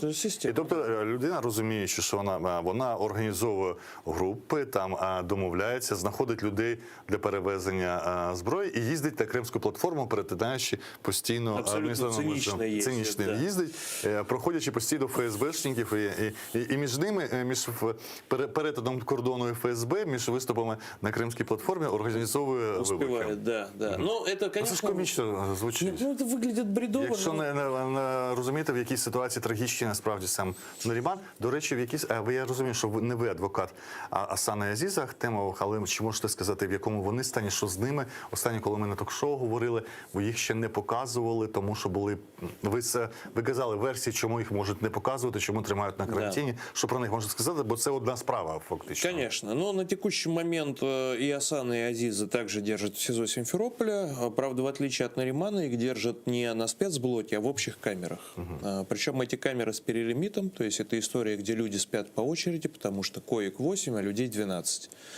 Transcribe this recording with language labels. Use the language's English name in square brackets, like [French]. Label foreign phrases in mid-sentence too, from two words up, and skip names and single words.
[Ukrainian] І тобто людина, розуміючи, що вона організовує групи, там домовляється, знаходить людей для перевезення зброї і їздить на Кримську платформу, перетинаючи постійно цинічно їздить, проходячи постійно ФСБшників, і між ними, між перетином кордону і ФСБ, між виступами на Кримській платформі організовує вибухи. [Russian] Да. Ну, это, конечно... [Ukrainian] Це ж комічно звучить. [Russian] Ну, это выглядит бредово. [Ukrainian] Якщо не розумієте, в якій ситуації трагічній насправді сам Наріман. До речі, я розумію, що не ви адвокат Асана і Азіза Ахтемових, але чи можете сказати, в якому вони стані, що з ними? Останнє, коли ми на ток-шоу говорили, бо їх ще не показували, тому що були... Ви казали версії, чому їх можуть не показувати, чому тримають на карантині. [Russian] Да. [Ukrainian] Що про них можна сказати? Бо це одна справа, фактично. [Russian] Конечно. Но на текущий момент и Асана, и Азиза также держат в СИЗО Симферополя. Правда, в отличие от Наримана, их держат не на спецблоке, а в общих камерах. Причем эти камеры с перелимитом, то есть это история, где люди спят по очереди, потому что коек 8, а людей 12.